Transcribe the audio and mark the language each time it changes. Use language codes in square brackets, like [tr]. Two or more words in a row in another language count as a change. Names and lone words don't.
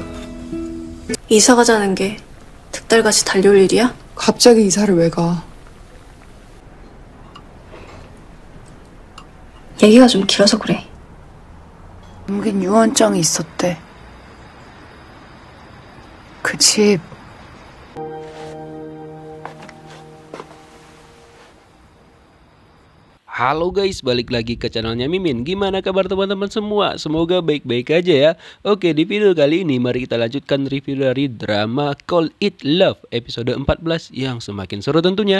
[ko] 이사 가자는 게 득달같이 달려올 일이야? 갑자기 이사를 왜 가? 얘기가 좀 길어서 그래. 여긴 유언장이 있었대. 그 집 [id] Halo guys, balik lagi ke channelnya Mimin. Gimana kabar teman-teman semua? Semoga baik-baik aja ya. Oke, di video kali ini mari kita lanjutkan review dari drama Call It Love episode 14 yang semakin seru tentunya.